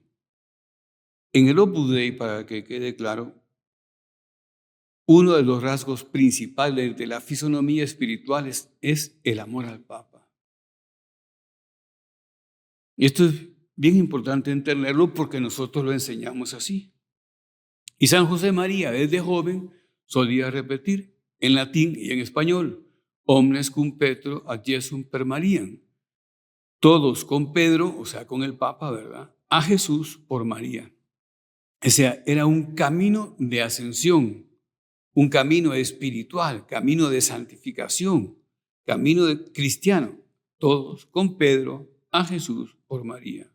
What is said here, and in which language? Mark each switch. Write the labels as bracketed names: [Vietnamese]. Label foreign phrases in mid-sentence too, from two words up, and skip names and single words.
[Spanish] En el Opus Dei, para que quede claro, uno de los rasgos principales de la fisonomía espiritual es el amor al Papa. Y esto es bien importante entenderlo porque nosotros lo enseñamos así. Y San José María, desde joven, solía repetir en latín y en español: [Latin] omnes cum Petro ad Jesum per Mariam. [Spanish] Todos con Pedro, o sea, con el Papa, ¿verdad? A Jesús por María. O sea, era un camino de ascensión, un camino espiritual, camino de santificación, camino de cristiano. Todos con Pedro, a Jesús por María.